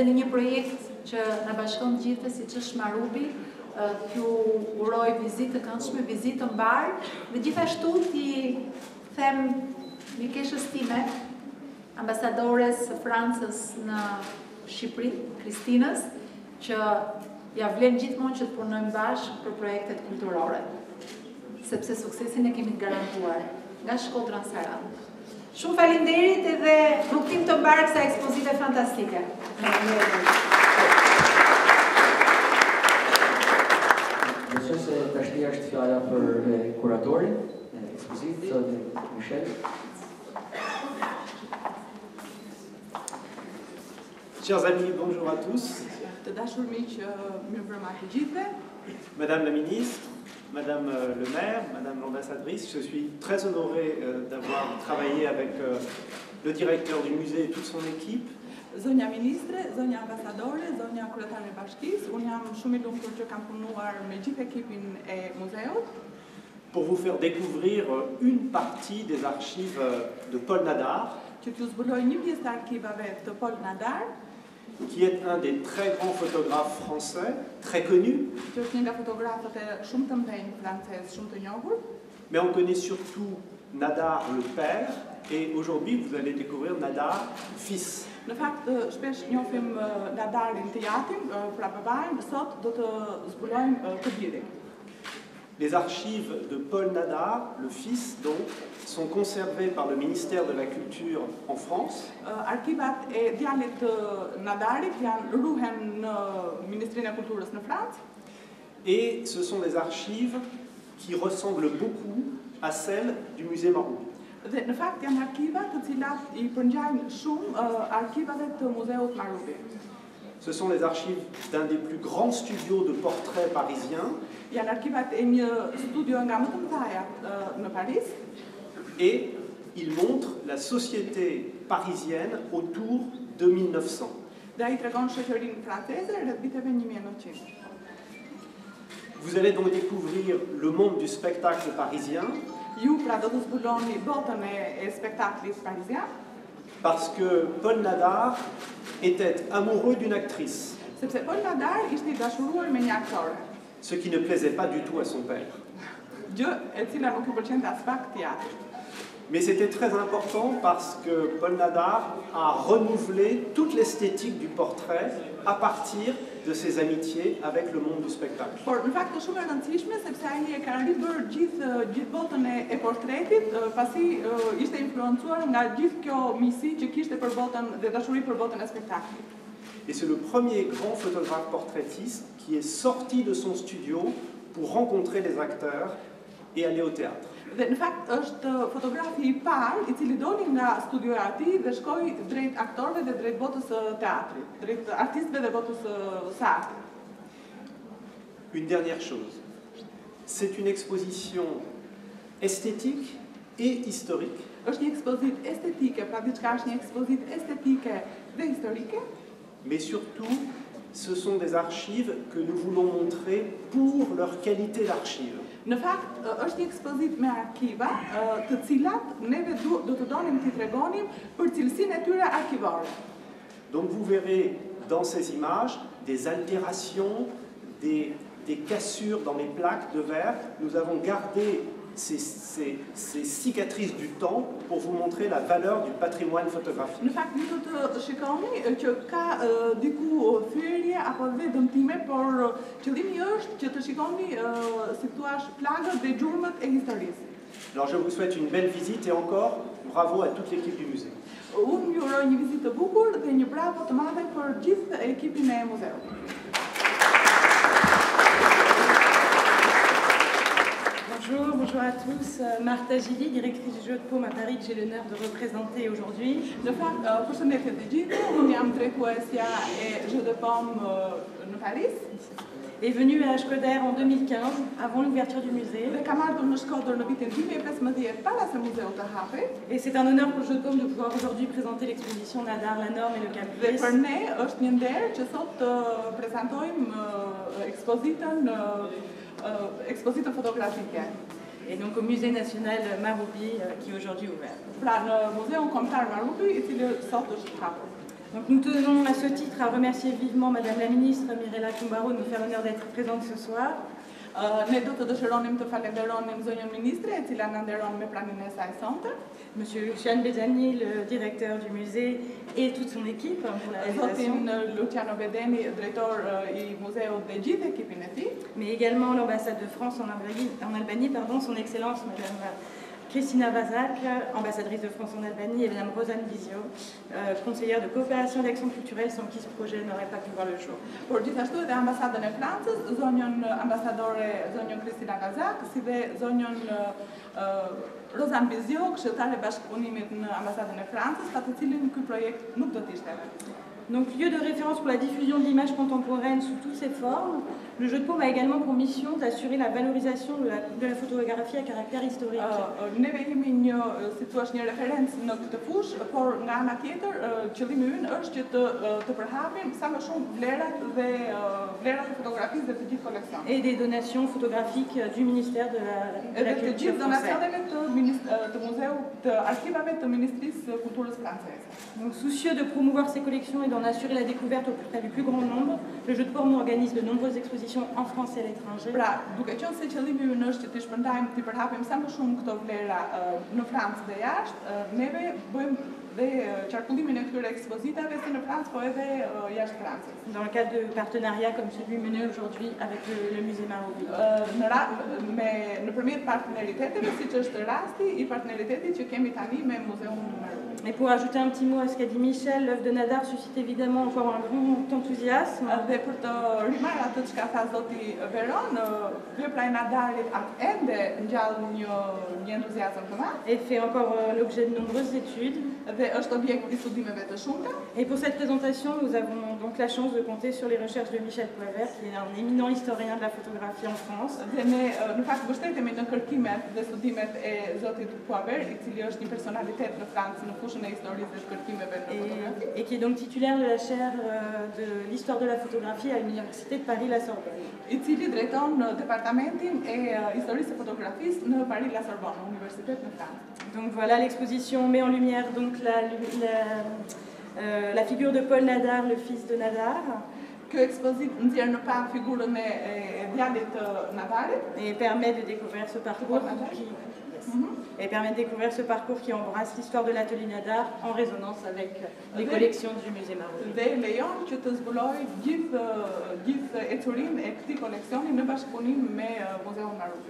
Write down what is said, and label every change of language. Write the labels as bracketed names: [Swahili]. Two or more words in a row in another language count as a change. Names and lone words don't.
[Albanian] në një projekt që na bashkon gjithë, siç është Marubi, t'ju uroj vizitë të këndshme, vizitë të mbar, dhe gjithashtu t'i them mikeshës time, ambasadores së Francës në Shqipëri, Kristinës, që ja vlen gjithmonë që të punojmë bashkë për projektet kulturore, sepse suksesin e kemi të garantuar nga Shkodra në Sarandë. Shumë faleminderit edhe rrugtim të mbar kësaj ekspozite fantastike. Besoj se tashti është fjala për kuratorin e ekspozitës, zoti Michel. [French] Chers amis, bonjour à tous. [Albanian] Të dashur miq, mirëmbrëma të gjithëve. [French] Madame la ministre, Madame le maire, Madame l'ambassadrice, je suis très honoré d'avoir travaillé avec le directeur du musée et toute son équipe. [Albanian] Zonja ministre, zonja ambasadore, zonja kryetare e bashkisë, unë jam shumë i lumtur që kam punuar me gjithë ekipin e muzeut. [French] Pour vous faire découvrir une partie des archives de Paul Nadar, [Albanian] Që t'ju zbuloj një pjesë të arkivave të Paul Nadar, [French] qui est un des très grands photographes français, très connu, [Albanian] që është një nga fotografët e shumë të mëdhenj francez, shumë të njohur. [French] mais on connaît surtout Nadar le père, et aujourd'hui vous allez découvrir Nadar fils. [Albanian] Në fakt, shpesh njohim Nadarin të jatin, pra babain, sot do të zbulojmë të birin. [French] Les archives de Paul Nadar, le fils donc, sont conservées par le ministère de la Culture en France. [Albanian] Arkivat e djalit të Nadarit ruhen në Ministrinë e Kulturës në Francë. [French] Et ce sont des archives qui ressemblent beaucoup à celles du musée Maroubi. [Albanian] Dhe në fakt janë arkiva të cilat I përngjajnë shumë arkivave të muzeut Marubi. [French] Ce sont les archives d'un des plus grands studios de portraits parisiens. [Albanian] Janë arkivat e një studio nga më të mëdhaja në Paris. [French] Et ils montrent la société parisienne autour de 1900. [Albanian] Dhe ai tregon shoqërinë franceze rreth viteve 1900. [French] Vous allez donc découvrir le monde du spectacle parisien. [Albanian] Ju pra do të zbuloni botën e spektaklit parisien. [French] Parce que Paul Nadar était amoureux d'une actrice, [Albanian] Sepse Paul Nadar ishte I dashuruar me një aktore. [French] ce qui ne plaisait pas du tout à son père. [Albanian] Gjë e cila nuk I pëlqente as pak teatrit. [French] Mais c'était très important parce que Paul Nadar a renouvelé toute l'esthétique du portrait à partir de ses amitiés avec le monde du spectacle. [Albanian] Por në fakt është shumë e rëndësishme sepse ai e ka ribër gjithë botën e portretit, pasi ishte influencuar nga gjithë kjo miqësi që kishte për botën dhe dashuri për botën e spektaklit. [French] Et c'est le premier grand photographe portraitiste qui est sorti de son studio pour rencontrer les acteurs et aller au théâtre. [Albanian] Dhe në fakt është fotografi I parë I cili doli nga studioja e tij dhe shkoi drejt aktorëve dhe drejt botës së teatrit, drejt artistëve dhe botës së artit. [French] Une dernière chose, c'est une exposition esthétique et historique. [Albanian] Është një ekspozitë estetike, pra diçka është një ekspozitë estetike dhe historike, [French] Mais surtout, ce sont des archives que nous voulons montrer pour leur qualité d'archives. [Albanian] Në fakt, është një ekspozitë me arkiva, të cilat neve do të donim t'i tregonim për cilësinë e tyre arkivore. [French] Donc vous verrez dans ces images des altérations, des cassures dans les plaques de verre. Nous avons gardé ces cicatrices du temps pour vous montrer la valeur du patrimoine photographique. [Albanian] Në fakt, ju do të shikoni që ka diku thyrje apo dhe dëmtime, por qëllimi është që të shikoni, si thua, plagët dhe gjurmët e historisë. [French] Alors je vous souhaite une belle visite et encore bravo à toute l'équipe du musée. [Albanian] Unë ju uroj një vizitë të bukur dhe një bravo të madhe për gjithë ekipin e muzeut. [French] Bonjour, bonjour à tous. Martha Gilly, directrice du Jeu de Paume à Paris, que j'ai l'honneur de représenter aujourd'hui. De fapt, [Albanian] përshëndetje të gjithë, unë jam drejtuesja e Jeux de Paume në Paris. [French] Est venue à Shkodër en 2015, avant l'ouverture du musée. [Albanian] Dhe kam ardhur në Shkodër në vitin 2015 para se muzeu të hapej. [French] Et c'est un honneur pour le Jeu de Paume de pouvoir aujourd'hui présenter l'exposition Nadar, la norme et le [Albanian] Dhe [French] caprice. [Albanian] për ne është një nder që sot të prezantojmë ekspozitën fotografike. [French] Et donc au musée national Maroubi, qui est aujourd'hui ouvert. [Albanian] Pra në Muzeun Kombëtar Maroubi, i cili sot është hapur. [French] Donc nous tenons à ce titre à remercier vivement Madame la Ministre Mirella Toumbaro de nous faire l'honneur d'être présente ce soir. [Albanian] Ne do të dëshironim të falenderonim zonjën ministre, e cila na nderon me praninë e saj sonte. [French] Monsieur Luciano Bedani, le directeur du musée, et toute son équipe pour la réalisation. [Albanian] Zotin Luciano Bedeni, drejtor i muzeut dhe gjithë ekipin e tij. [French] Mais également l'ambassade de France en Albanie, son Excellence Madame Kristina Vazak, ambassadrice de France en Albanie, et Madame Rosanne Bizio, conseillère de coopération et d'action culturelle, sans qui ce projet n'aurait pas pu voir le jour. [Albanian] Por gjithashtu edhe ambasadën e Francës, zonjën ambasadore zonjën Kristina Vazak, si dhe zonjën Rosanne Bizio, këshilltare bashkëpunimit në ambasadën e Francës, pa të cilin ky projekt nuk do të ishte. [French] Donc, lieu de référence pour la diffusion de l'image contemporaine sous toutes ses formes, le Jeu de Paume a également pour mission d'assurer la valorisation de la photographie à caractère historique. [Albanian] Neve jemi një, si thua, një referencë në këtë fushë, por nga ana tjetër, qëllimi ynë është që të përhapim sa më shumë vlerat e fotografisë dhe të gjithë koleksionet. [French] Et des donations photographiques du ministère de la Culture Culture [Albanian] donacioneve të muzeut, të arkivave të Ministrisë së Kulturës franceze. [French] Donc, soucieux de promouvoir ces collections et d'en assurer la découverte auprès du plus grand nombre, le Jeu de Paume organise de nombreuses expositions en France et à l'étranger. [Albanian] Pra, duke qenë se qëllimi ynë është që të shpërndajmë, të përhapim sa më shumë këto vlera në Francë dhe jashtë, neve bëjmë dhe qarkullimin e këtyre ekspozitave si në Francë, po edhe jashtë Francës. [French] Dans le cadre de partenariats comme celui mené aujourd'hui avec le musée Maroubi. [Albanian] Nëpërmjet partneriteteve, siç është rasti i partneritetit që kemi tani me Muzeun Maroubi. [French] Et pour ajouter un petit mot à ce qu'a dit Michel, l'œuvre de Nadar suscite évidemment encore un grand enthousiasme. [Albanian] Dhe për të rimarrë atë çka tha zoti Veron, vepra e Nadarit ende ngjall një entuziazëm të madh. [French] Et fait encore l'objet de nombreuses études. [Albanian] Dhe është objekt i studimeve të shumta. [French] Et pour cette présentation, nous avons donc la chance de compter sur les recherches de Michel Poivert, qui est un éminent historien de la photographie en France. [Albanian] Dhe ne në fakt mbështetemi në kërkimet dhe studimet e zotit Poivert, i cili është një personalitet në Francë në fushën e historisë dhe kërkimeve në fotografi. [French] Et qui est donc titulaire de la chaire de l'histoire de la photographie à l'Université de Paris-La Sorbonne. [Albanian] I cili drejton në departamentin e historisë së fotografisë në Paris-La Sorbonne, universitet në Francë. [French] Donc voilà, l'exposition met en lumière donc la figure de Paul Nadar, le fils de Nadar. [Albanian] Kjo ekspozitë nxjerr në pan figurën e djalit të Nadarit. [French] Et permet de découvrir ce parcours qui embrasse l'histoire de l'atelier Nadar en résonance avec les collections du musée Maroubi. [Albanian] Dhe lejon që të zbuloj gjithë ecurinë e këtij koleksioni në bashkëpunim me Muzeun Maroubi.